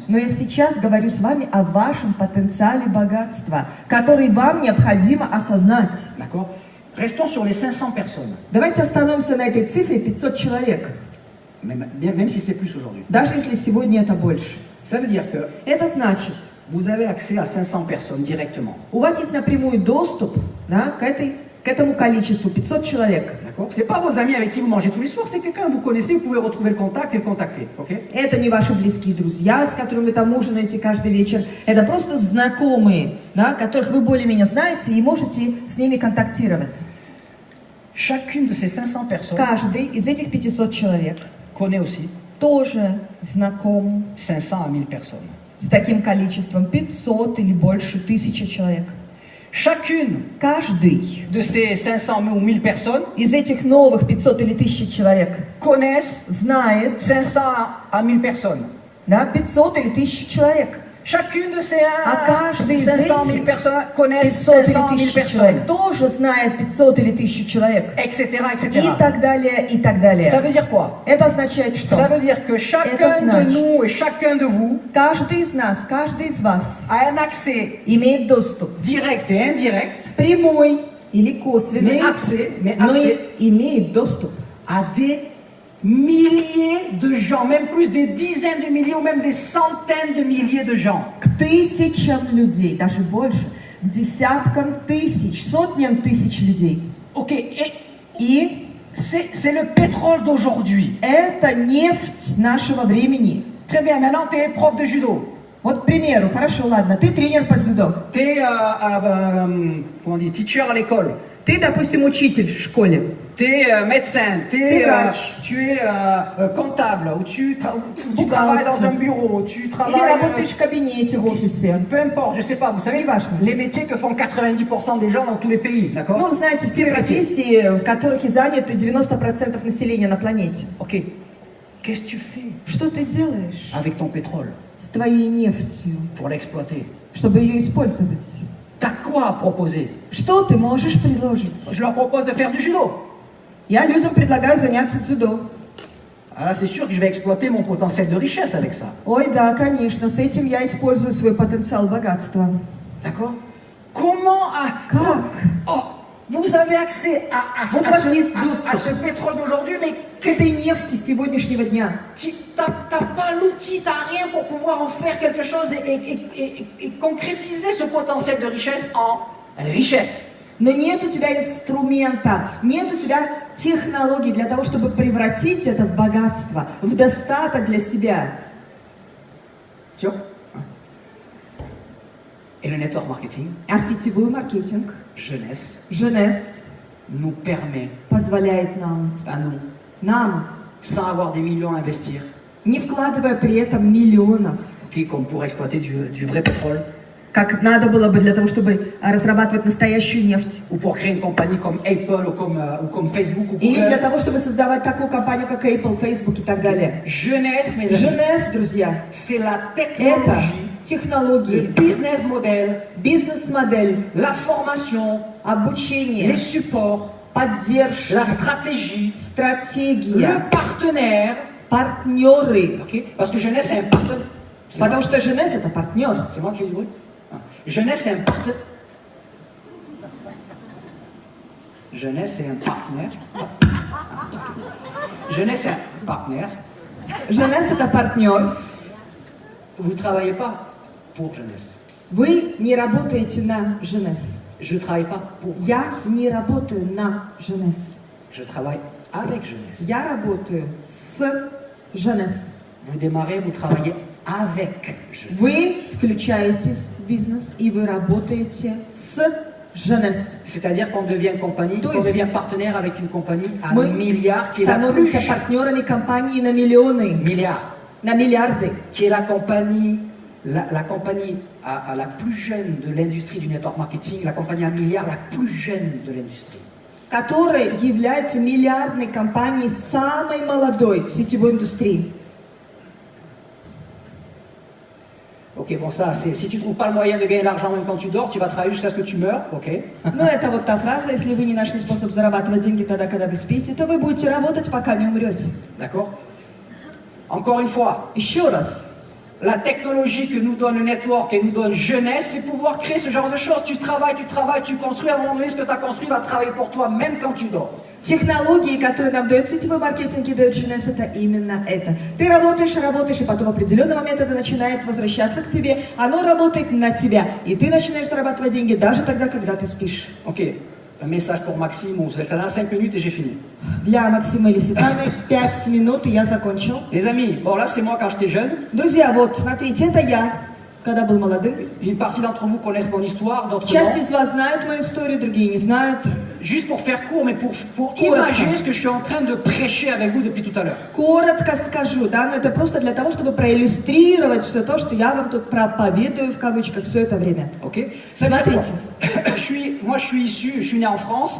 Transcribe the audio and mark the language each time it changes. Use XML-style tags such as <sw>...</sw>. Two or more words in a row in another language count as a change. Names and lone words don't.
<ru>Но я сейчас говорю с вами о вашем потенциале богатства, который вам необходимо осознать.</ru> <fr>D'accord? Restons sur les 500 personnes,</fr> <ru>Давайте остановимся на этой цифре 500 человек,</ru> <fr>même si c'est plus aujourd'hui.</fr> <ru>даже если сегодня это больше.</ru> <fr>Ça veut dire que</fr> <ru>Это значит,</ru> <fr>vous avez accès à 500 personnes directement.</fr> <ru>у вас есть напрямую доступ, да, к этому количеству 500 человек.</ru> <fr>D'accord? C'est pas vos amis avec qui vous mangez tous les soirs, c'est quelqu'un que vous connaissez, vous pouvez retrouver le contact et le contacter. Ok?</fr> <ru>Это не ваши близкие друзья, с которыми вы там ужинаете каждый вечер. Это просто знакомые, да, которых вы более-менее знаете и можете с ними контактировать.</ru> <fr>Chacune de ces 500 personnes</fr> <ru>Каждый из этих 500 человек</ru> <fr>connaît aussi</fr> <ru>тоже знаком</ru> <fr>500 à 1000 personnes.</fr> <ru>с таким количеством 500 или больше 1000 человек.</ru> <fr>Chacune</fr> <ru>Каждый</ru> <fr>de ces 500 ou 1000 personnes</fr> <ru>из этих новых 500 или 1000 человек</ru> <fr>connaissent</fr> <ru>знает,</ru> <fr>500 à 1000 personnes.</fr> <ru>да, 500 или 1000 человек.</ru> <fr>Chacune de ces,</fr> <ru>каждый</ru> <fr>ces</fr> <ru>из 500 000 этих</ru> <fr>personnes connaissent</fr> <ru>500 или 500 000 1000</ru> <fr>personnes,</fr> <ru>человек тоже знает 500 или 1000 человек.</ru> <fr>etc.,</fr> <ru>И</ru> <fr>etc.</fr> <ru>так далее, и так</ru> <fr>Ça</fr> <ru>далее.</ru> <fr>veut dire quoi?</fr> <ru>Это означает,</ru> <fr>Ça</fr> <ru>что</ru> <fr>veut dire que chacun</fr> <ru>Это</ru> <fr>de</fr> <ru>значит-</ru> <fr>nous et chacun de vous</fr> <ru>каждый из нас, каждый из вас</ru> <fr>a un accès</fr> <ru>имеет доступ,</ru> <fr>direct et indirect</fr> <ru>прямой или косвенный,</ru> <fr>mais</fr> <ru>но</ru> <fr>accès</fr> <ru>и имеет доступ</ru> <fr>à des milliers de gens, même plus des dizaines de milliers ou même des centaines de milliers de gens.</fr> <ru>к тысячам людей, даже больше, к десяткам тысяч, сотням тысяч людей.</ru> <fr>Ok, et</fr> <ru>И</ru> <fr>c'est le pétrole d'aujourd'hui.</fr> <ru>это нефть нашего времени.</ru> <fr>Très bien, maintenant tu es prof de judo.</fr> <ru>Вот, к примеру, хорошо, ладно, ты тренер по дзюдо.</ru> <fr>Tu es comment on dit, teacher à l'école.</fr> <ru>Ты, допустим, учитель в школе.</ru> <fr>Tu es médecin,</fr> <ru>T'es врач.</ru> <fr>tu es comptable, ou tu</fr> <ru>Бухгалтер.</ru> <fr>travailles dans un bureau, tu</fr> <ru>Или</ru> <fr>travailles...</fr> <ru>работаешь в кабинете, в офисе.</ru> <fr>peu importe, je sais pas, vous savez,</fr> <ru>Неважно.</ru> <fr>les métiers que font 90% des gens dans tous les pays, d'accord?</fr> <ru>Ну, знаете, те профессии, в которых и заняты 90% населения на планете.</ru> <fr>Ok, qu'est-ce que tu fais</fr> <ru>Что ты делаешь</ru> <fr>avec ton pétrole</fr> <ru>с твоей нефтью,</ru> <fr>pour l'exploiter?</fr> <ru>чтобы ее использовать?</ru> <fr>T'as quoi à proposer?</fr> <ru>Что ты можешь предложить?</ru> <fr>Je leur propose de faire du judo.</fr> <ru>Я людям предлагаю заняться дзюдо.</ru> <fr>Alors c'est sûr que je vais exploiter mon potentiel de richesse avec ça.</fr> <ru>Ой, да, конечно, с этим я использую свой потенциал богатства.</ru> <fr>D'accord? Comment</fr> <ru>Как?</ru> <fr>Oh, vous avez accès à</fr> <ru>Вот у вас есть</ru> <fr>à</fr> <ru>доступ</ru> <fr>ce pétrole d'aujourd'hui, mais</fr> <ru>к этой нефти сегодняшнего дня.</ru> <fr>t'as pas l'outil, t'as rien pour pouvoir en faire quelque chose et concrétiser ce potentiel de richesse en richesse.</fr> <ru>Но нет у тебя инструмента, нет у тебя технологий для того, чтобы превратить это в богатство, в достаток для себя.</ru> <fr>Tu vois? Et le</fr> <en>network marketing,</en> <ru>А сетевой маркетинг,</ru> <fr>jeunesse, nous permet</fr> <ru>позволяет нам,</ru> <fr>à nous, sans avoir des millions à investir,</fr> <ru>не вкладывая при этом миллионов,</ru> <fr>comme pour exploiter du vrai pétrole,</fr> <ru>как надо было бы для того, чтобы разрабатывать настоящую нефть.</ru> <fr>ou pour créer une compagnie comme Apple ou comme Facebook ou</fr> <ru>Или для Google. того, чтобы создавать такую компанию, как Apple, Facebook и так далее.</ru> <fr>Jeunesse, mes amis,</fr> <ru>Jeunesse, друзья,</ru> <fr>c'est la</fr> <ru>это</ru> <fr>technologie, le</fr> <ru>технологии,</ru> <en>business model,</en> <ru>бизнес-модель,</ru> <fr>la formation,</fr> <ru>обучение,</ru> <fr>les supports,</fr> <ru>поддержка,</ru> <fr>la stratégie,</fr> <ru>стратегия,</ru> <fr>le partenaire.</fr> <ru>партнеры.</ru> <fr>Ok? Parce que jeunesse, c'est un partenaire.</fr> <ru>Потому что Jeunesse это партнер.</ru> <fr>C'est moi qui fais du bruit? Ah. Jeunesse, c'est un partenaire. Jeunesse, c'est un partenaire. Jeunesse, c'est un partenaire.</fr> <ru>Jeunesse это партнер.</ru> <fr>Vous ne travaillez pas pour jeunesse.</fr> <ru>Вы не работаете на Jeunesse.</ru> <fr>Je ne travaille pas pour</fr> <ru>Я не работаю на Jeunesse.</ru> <fr>Je travaille avec jeunesse.</fr> <ru>Я работаю с Jeunesse.</ru> <fr>Vous démarrez, vous travaillez avec jeunesse.</fr> <ru>Вы включаетесь в бизнес и вы работаете с Jeunesse.</ru> <fr>C'est-à-dire qu'on devient compagnie,</fr> <ru>То</ru> <fr>qu'on</fr> <ru>есть</ru> <fr>devient partenaire avec une compagnie à</fr> <ru>Мы</ru> <fr>milliards, qui est la plus</fr> <ru>становимся партнерами компании на миллионы,</ru> <fr>milliards,</fr> <ru>на миллиарды.</ru> <fr>qui est la compagnie, la compagnie à la plus jeune de l'industrie du</fr> <en>network marketing,</en> <fr>la compagnie à milliards la plus jeune de l'industrie.</fr> <ru>Которая является миллиардной компанией, самой молодой в сетевой индустрии.</ru> <fr>Ok, bon ça, c'est si tu trouves pas le moyen de gagner de l'argent même quand tu dors, tu vas travailler jusqu'à ce que tu meurs, ok?</fr> <ru>Ну, это вот та фраза, если вы не нашли способ зарабатывать деньги тогда, когда вы спите, то вы будете работать, пока не умрете.</ru> <fr>D'accord? Encore une fois,</fr> <ru>Еще раз.</ru> <fr>la technologie que nous donne le network et nous donne jeunesse, c'est pouvoir créer ce genre de choses. Tu travailles, tu construis, à un moment donné, ce que tu as construit va travailler pour toi, même quand tu dors.</fr> <ru>Технологии, которые нам дают сетевой маркетинг и дают Jeunesse, это именно это. Ты работаешь, и потом в определенный момент это начинает возвращаться к тебе, оно работает на тебя, и ты начинаешь зарабатывать деньги даже тогда, когда ты спишь.</ru> <fr>Ok, un message pour Maxime, on se laisse dans 5 minutes et j'ai fini.</fr> <ru>Для Максима или Светланы 5 минут, и я закончил.</ru> <fr>Les amis, bon là c'est moi quand j'étais jeune.</fr> <ru>Друзья, вот, смотрите, это я, когда был молодым.</ru> <fr>Une partie d'entre vous connaissent mon histoire, d'autres</fr> <ru>Часть</ru> <fr>non.</fr> <ru>из вас знают мою историю, другие не знают.</ru> <fr>Juste pour faire court, mais pour</fr> <ru>Коротко.</ru> <fr>imaginer ce que je suis en train de prêcher avec vous depuis tout à l'heure.</fr> <ru>Коротко скажу, да, но это просто для того, чтобы проиллюстрировать все то, что я вам тут проповедую, в кавычках, все это время.</ru> <fr>Ok? Ça veut dire</fr> <ru>Смотрите,</ru> <fr>quoi? Je suis né en France.</fr>